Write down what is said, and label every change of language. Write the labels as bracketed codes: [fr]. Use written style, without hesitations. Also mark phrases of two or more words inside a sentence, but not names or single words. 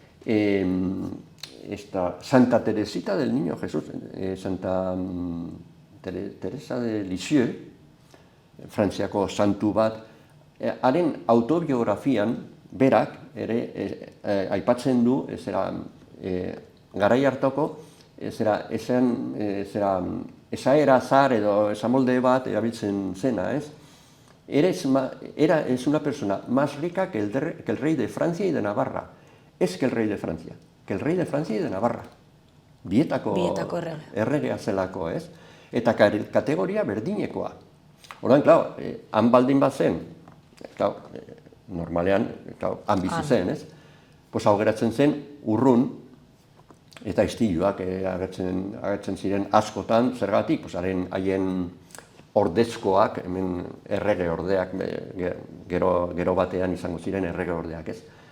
[eu] Santa Teresita del Niño Jesús, Santa Teresa de Lisieux, Frantziako santu bat, haren autobiografian berak ere aipatzen du, garai hartako, esaera zar edo esamolde bat erabiltzen zena, ez? [es] Es una persona más rica que el rey de Francia y de Navarra. Ez que el rey de Francia, que el rey de Francia y de Navarra. [eu] Bietako erregea zelako, ez? Eta kategoria berdinekoa. Orduan, han baldin bat zen, normalean, han bizi zen, ez? Hau geratzen zen urrun, eta istiluak agertzen ziren askotan, zergatik, haien ordezkoak, hemen errege ordeak, gero batean izango ziren errege ordeak, ez?